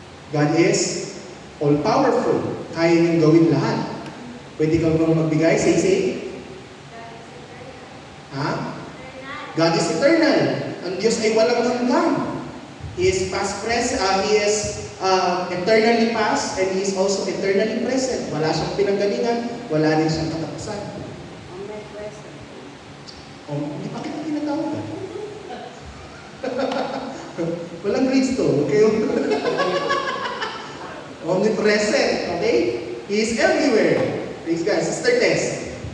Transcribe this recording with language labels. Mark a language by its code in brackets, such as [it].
[en] God is all-powerful. [tl] Kaya niyang gawin lahat. Pwede kang bang magbigay? Say. [en] Ha? God is eternal. [tl] Ang Diyos ay walang hanggan. [en] He is He is eternally past and He is also eternally present. [tl] Wala siyang pinanggalingan, wala din siyang katapusan. [en] Omnipresent. [tl] Hindi pa kita tinatawag. Walang grades to. Okay? [en] Omnipresent. Okay? He is everywhere. Praise God. Sister Tess.